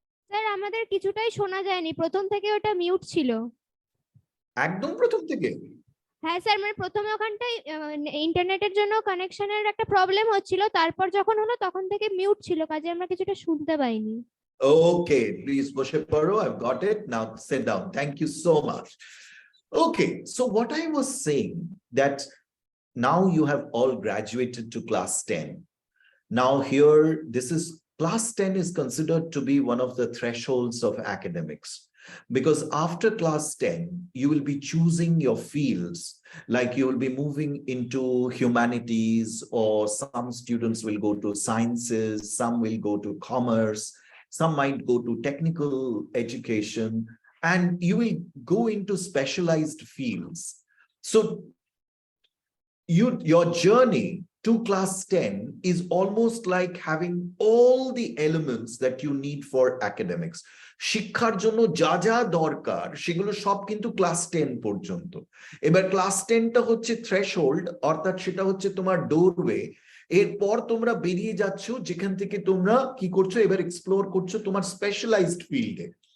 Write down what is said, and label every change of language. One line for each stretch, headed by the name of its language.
Bangla: Sir আমাদের কিছুটাই শোনা যায়নি, প্রথম থেকে ওটা মিউট ছিল। একদম প্রথম থেকে? হ্যাঁ স্যার, মানে প্রথমে ওখানটায় ইন্টারনেটের জন্য কানেকশনের একটা প্রবলেম হচ্ছিল, তারপর যখন হলো তখন থেকে মিউট ছিল, কাজে আমরা কিছুটা শুনতে পাইনি।
English: Okay, please
Bangla: বসে পড়ো.
English: I've got it. Now sit down. Thank you so much. Okay, so what I was saying that now you have all graduated to class 10. Now here, this is class 10 is considered to be one of the thresholds of academics, because after class 10, you will be choosing your fields, like you will be moving into humanities, or some students will go to sciences, some will go to commerce, some might go to technical education, and you will go into specialized fields. So your journey to class 10 is almost like having all the elements that you need for academics.
Bangla: শিক্ষার জন্য যা যা দরকার সেগুলো সব কিন্তু class 10 পর্যন্ত। এবার ক্লাস 10টা হচ্ছে থ্রেশহোল্ড, অর্থাৎ সেটা হচ্ছে তোমার ডোরওয়ে। এরপর তোমরা বেরিয়ে যাচ্ছ, যেখান থেকে তোমরা কি করছো, এবার এক্সপ্লোর করছো তোমার স্পেশালাইজড ফিল্ডে।